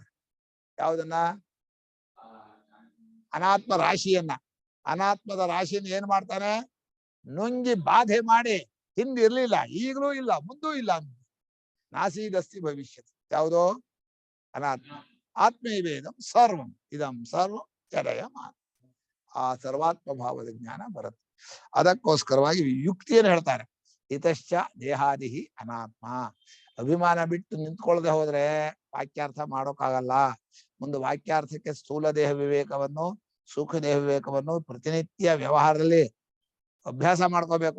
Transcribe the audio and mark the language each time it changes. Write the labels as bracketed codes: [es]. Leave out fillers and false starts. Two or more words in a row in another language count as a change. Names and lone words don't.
[kn] ಯಾವುದನ್ನ? ಅನಾತ್ಮ ರಾಶಿಯನ್ನ. ಅನಾತ್ಮದ ರಾಶಿಯನ್ನು ಏನ್ ಮಾಡ್ತಾನೆ? ನುಂಗಿ ಬಾಧೆ ಮಾಡಿ ಹಿಂದೆ ಇರ್ಲಿಲ್ಲ, ಈಗಲೂ ಇಲ್ಲ, ಮುಂದೂ ಇಲ್ಲ. [sa] ನಾಸೀದಸ್ತಿ ಭವಿಷ್ಯತ್. [kn] ಯಾವುದೋ ಅನಾತ್ಮ. [sa] ಆತ್ಮೈವೇದಂ ಸರ್ವಂ ಇದಂ ಸರ್ವಂ ಜಡಯ ಮಾನ. [kn] ಆ ಸರ್ವಾತ್ಮ ಭಾವದ ಜ್ಞಾನ ಬರುತ್ತೆ. ಅದಕ್ಕೋಸ್ಕರವಾಗಿ ಯುಕ್ತಿಯನ್ನು ಹೇಳ್ತಾರೆ. [sa] ಇತಶ್ಚ ದೇಹಾದಿಹಿ ಅನಾತ್ಮ. [kn] ಅಭಿಮಾನ ಬಿಟ್ಟು ನಿಂತ್ಕೊಳ್ಳದೆ ಹೋದ್ರೆ ವಾಕ್ಯಾರ್ಥ ಮಾಡೋಕ್ಕಾಗಲ್ಲ. ಮುಂದೆ ವಾಕ್ಯಾರ್ಥಕ್ಕೆ ಸ್ಥೂಲ ದೇಹ ವಿವೇಕವನ್ನು, ಸೂಕ್ಷ್ಮ ದೇಹ ವಿವೇಕವನ್ನು ಪ್ರತಿನಿತ್ಯ ವ್ಯವಹಾರದಲ್ಲಿ ಅಭ್ಯಾಸ ಮಾಡ್ಕೋಬೇಕು.